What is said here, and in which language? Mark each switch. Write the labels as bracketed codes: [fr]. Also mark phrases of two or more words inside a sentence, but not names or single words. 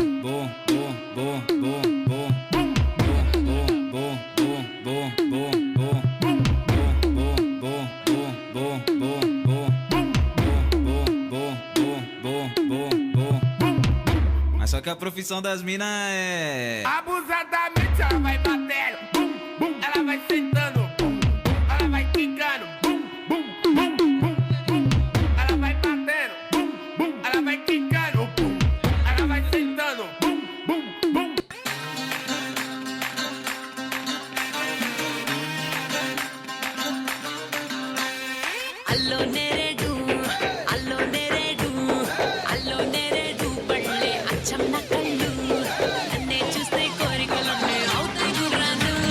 [pt] Mas só que a profissão das minas é. Abusadamente ela vai batendo, bum, bum, ela vai sentando, bum, bum, ela vai quicando, bum, bum, bum, bum, bum, ela vai batendo, bum, bum, ela vai quicando, bum, ela vai sentando, bum, bum, bum. [te] అల్లో నేరేడు అల్లో నేరేడు అల్లో నేరేడు పళ్ళే అచ్చం నా కళ్ళు నన్నే చూస్తే కోరికలన్నీ అవుతాయి గుర్రాలు